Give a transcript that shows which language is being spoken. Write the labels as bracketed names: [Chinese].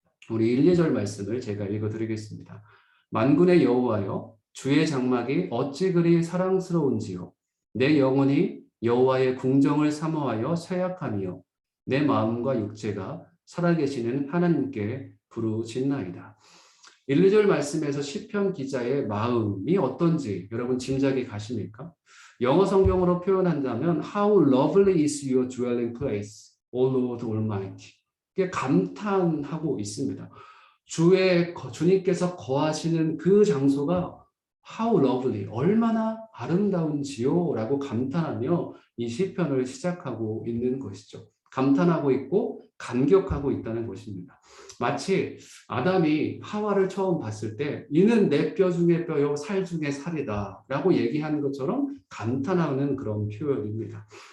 [Korean] 우리 1, 2절 말씀을 제가 읽어드리겠습니다. 만군의 여호와여, 주의 장막이 어찌 그리 사랑스러운지요. 내 영혼이 여호와의 궁정을 사모하여 쇠약하며 내 마음과 육체가 살아계시는 하나님께 부르짖나이다. 1, 2절 말씀에서 시편 기자의 마음이 어떤지 여러분 짐작이 가십니까? 영어 성경으로 표현한다면 [English] How lovely is your dwelling place, O Lord Almighty. [Korean] 이게 감탄하고 있습니다. 주님께서 거하시는 그 장소가 [English] How lovely, [Korean] 얼마나 아름다운지요 라고 감탄하며 이 시편을 시작하고 있는 것이죠. 감탄하고 있고 감격하고 있다는 것입니다. 마치 아담이 하와를 처음 봤을 때 이는 내 뼈 중에 뼈요 살 중에 살이다 라고 얘기하는 것처럼 감탄하는 그런 표현입니다.